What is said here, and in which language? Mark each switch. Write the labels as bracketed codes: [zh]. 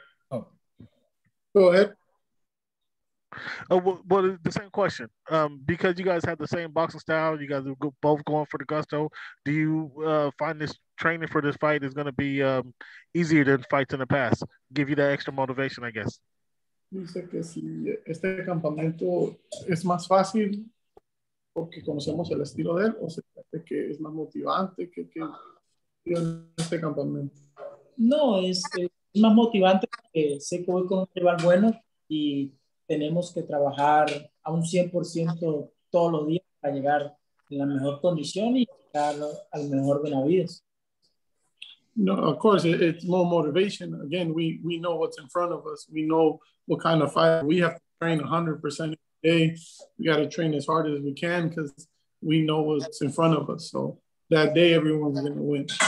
[en] Oh. Go ahead. Well, the same question. Because you guys have the same boxing style, you guys are both going for the gusto. Do you find this training for this fight is going to be easier than fights in the past? Give you that extra motivation, I guess. [es] Dice que si este campamento es más fácil porque conocemos el estilo de él, o se cree que es más motivante que este campamento. No, es más motivante porque sé que voy con un rival bueno y tenemos que trabajar a un 100% todos los días para llegar en la mejor condición y llegar al mejor Benavidez. [en] No, of course, it's more motivation. Again, we know what's in front of us. We know what kind of fight. We have to train 100% every day. We got to train as hard as we can because we know what's in front of us. So that day, everyone's going to win.